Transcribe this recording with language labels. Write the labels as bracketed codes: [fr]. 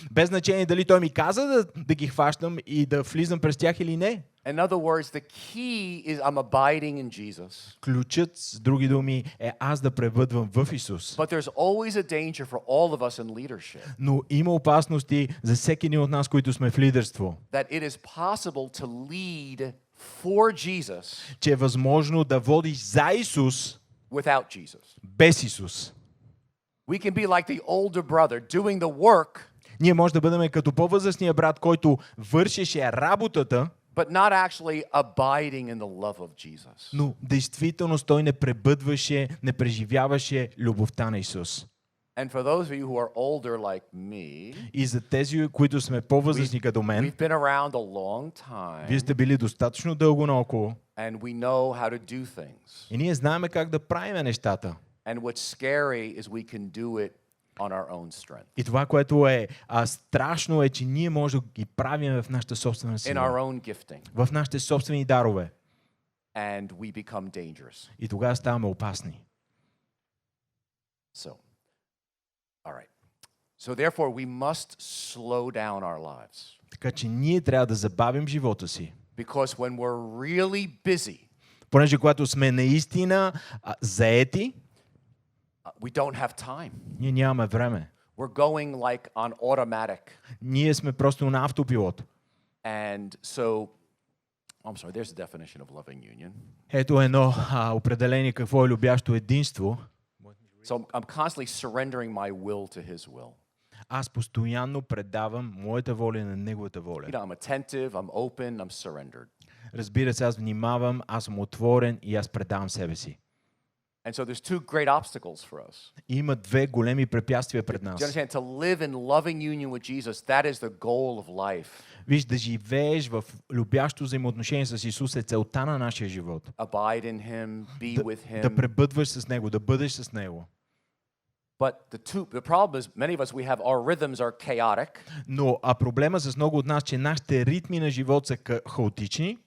[bg] Без значение дали той ми каза да ги хващам и да влизам през тях или не. [en] In other words, the key is I'm abiding in Jesus. [bg] Ключът, с други думи, е аз да пребъдвам в Исус. [en] But there's always a danger for all of us in leadership [bg] Но има опасности за всеки един от нас, които сме в лидерство. [en] that it is possible to lead for Jesus [bg] Че е възможно да водиш за Исус [en] without Jesus. [bg] без Исус. [en] We can be like the older brother doing the work, [bg] Ние може да бъдем като по-възрастния брат, който вършеше работата, [en] but not actually abiding in the love of Jesus. [bg] но действително той не пребъдваше, не преживяваше любовта на Исус. [en] And for those of you who are older like me, [bg] И за тези, които сме по-възрастни като мен, [en] we've been around a long [bg] вие [en] time [bg] сте били достатъчно дълго наоколо [en] and we know how to do things. [bg] и ние знаем как да правим нещата. [en] And what's scary is we can do it on our own strength, [bg] И това, което е страшно, е, че ние може да ги правим в нашата собствена [en] in our [bg] сила, [en] own gifting, [bg] в нашите собствени дарове. [en] and we become dangerous. [bg] И тогава ставаме опасни. [en] So, all right. So therefore, we must slow down our lives. [bg] Така че ние трябва да забавим живота си. [en] Because when we're really busy, [bg] Понеже когато сме наистина заети, [en] we don't have time. [bg] ние нямаме време. [en] We're going like on automatic. [bg] Ние сме просто на автопилот. [en] And so, I'm sorry, there's a definition of loving union. [bg] Ето едно определение какво е любящо единство. [en] So I'm constantly surrendering my will to his will. [bg] Аз постоянно предавам моята воля на неговата воля. [en] I'm attentive, I'm open, I'm surrendered. [bg] Разбира се, аз внимавам, аз съм отворен и аз предавам себе си. [en] And so there's two great obstacles for us. [bg] И има две големи препятствия пред [en] Do you [bg] нас. [en] understand? To live in loving union with Jesus, that is the goal of life. [bg] Виж, да живееш в любящо взаимоотношение с Исус е целта на нашия живот. [en] Abide in Him, be with [bg] Да [en] Him. [bg] пребъдваш с Него, да бъдеш с Него. [en] But the problem is, many of us, our rhythms are chaotic. [bg] Но проблема с много от нас, че нашите ритми на живот са хаотични.